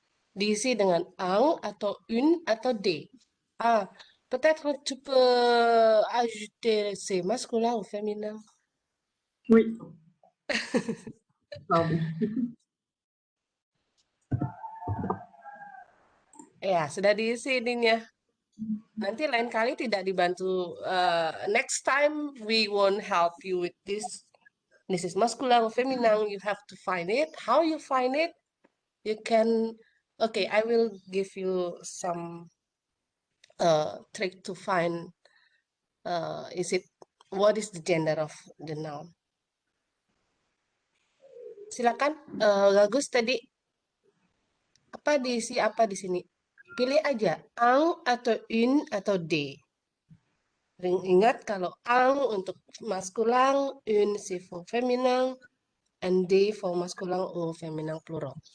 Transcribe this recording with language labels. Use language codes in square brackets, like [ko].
[id] Diisi dengan un atau une atau des. [fr] Ah, peut-être tu peux ajouter c'est masculin ou féminin. Oui. Pardon. [id] Ya, sudah diisi ininya. Nanti lain kali tidak dibantu. [en] Next time we won't help you with this. This is masculine or feminine. You have to find it. How you find it? You can. Okay, I will give you some trick to find. What is the gender of the noun? [id] Silakan, Gagus tadi apa diisi apa di sini? Pilih aja, un atau une atau des. Ingat kalau un untuk maskulin, une [fr] c'est [en] for [id] féminin, and des for [fr] masculin ou féminin plural.